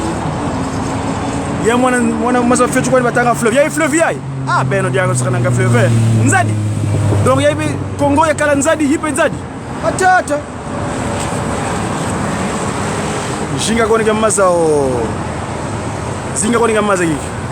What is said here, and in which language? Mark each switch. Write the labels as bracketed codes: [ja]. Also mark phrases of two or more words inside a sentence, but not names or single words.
[kg] ya mwana maza fetu kwa batanga fleuve ya fleuve ya ah beno dia ko sakana nga fleuve nzadi donc ya bi Kongo ya kala nzadi hipe nzadi atata jinga ko ni maza o zinga ko ni maza yiki.